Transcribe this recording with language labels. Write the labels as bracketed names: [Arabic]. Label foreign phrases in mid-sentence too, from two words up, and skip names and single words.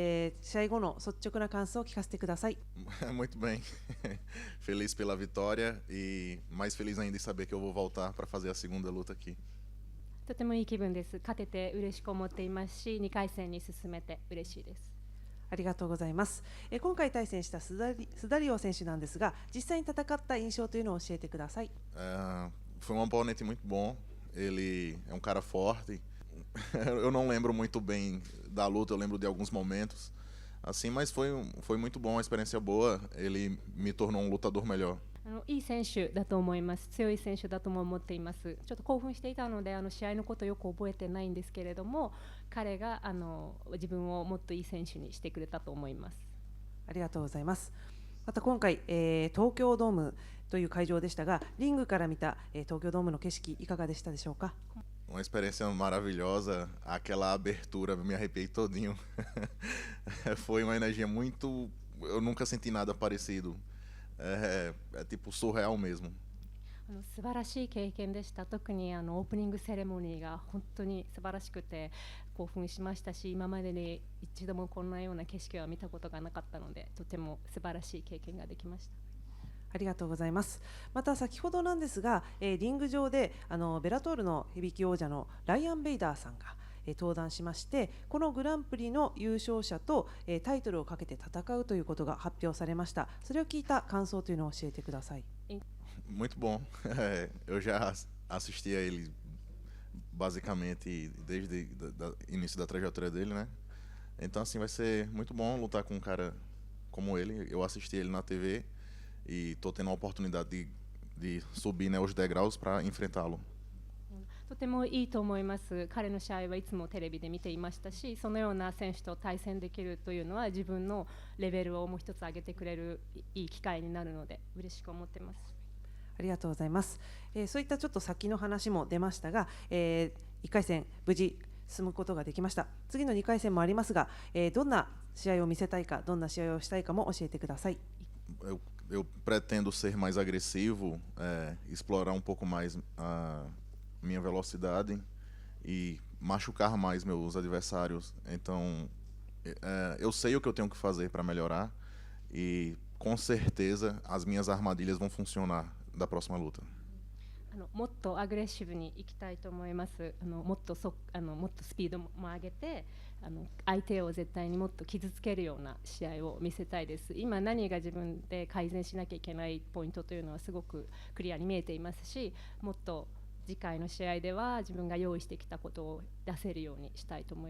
[Japanese] 試合後の率直な感想を聞かせてください。 [Portuguese] Muito bem. Feliz pela vitória e mais feliz ainda em saber que eu vou voltar para fazer a segunda luta aqui. [Japanese] とてもいい気分です。勝てて嬉しく思っていますし、2回戦に進めて嬉しいです。ありがとうございます。今回対戦したスダリオ選手なんですが、実際に戦った印象というのを教えてください。 [Portuguese] Foi um oponente muito bom. Ele é um cara forte. Eu não lembro muito bem da luta, eu lembro de alguns momentos. Assim, mas foi muito bom, uma experiência boa. Ele me tornou um lutador melhor. [Japanese] いい選手だと思います。強い選手だとも思っています。ちょっと興奮していたので試合のことをよく覚えてないんですけれども、彼が自分をもっといい選手にしてくれたと思います。ありがとうございます。また今回、東京ドームという会場でしたが、リングから見た、東京ドームの景色いかがでしたでしょうか。 [Portuguese] Uma experiência maravilhosa, aquela abertura, me arrepiei todinho. Foi uma energia muito... Eu nunca senti nada parecido. É tipo surreal mesmo. [Japanese] 素晴らしい経験でした。特にオープニングセレモニーが本当に素晴らしくて興奮しましたし、今までに一度もこんなような景色は見たことがなかったので、とても素晴らしい経験ができました。ありがとうございます。また先ほどなんですが、リング上でベラトールのヘビー級王者のライアン・ベイダーさんが登壇しまして、このグランプリの優勝者とタイトルをかけて戦うということが発表されました。それを聞いた感想というのを教えてください。 [Portuguese] Muito bom. Eu já assisti a ele basicamente desde o início da trajetória dele, né? Então assim vai ser muito bom lutar com um cara como ele. Eu assisti ele na TV e tô tendo a oportunidade de subir, né, os degraus para enfrentá-lo. [Japanese] とてもいいと思います。彼の試合はいつもテレビで見ていましたし、そのような選手と対戦できるというのは自分のレベルをもう一つ上げてくれるいい機会になるので嬉しく思っています。ありがとうございます。そういったちょっと先の話も出ましたが、1回戦無事進むことができました。次の2回戦もありますが、どんな試合を見せたいか、どんな試合をしたいかも教えてください。 [Portuguese] Eu pretendo ser mais agressivo, explorar pouco mais a minha velocidade e machucar mais meus adversários. Então, eu sei o que eu tenho que fazer para melhorar e com certeza as minhas armadilhas vão funcionar da próxima luta. [Japanese] もっとアグレッシブにいきたいと思います。もっとスピードも上げて相手を絶対にもっと傷つけるような試合を見せたいです。今何が自分で改善しなきゃいけないポイントというのはすごくクリアに見えていますし、もっと次回の試合では自分が用意してきたことを出せるようにしたいと思います。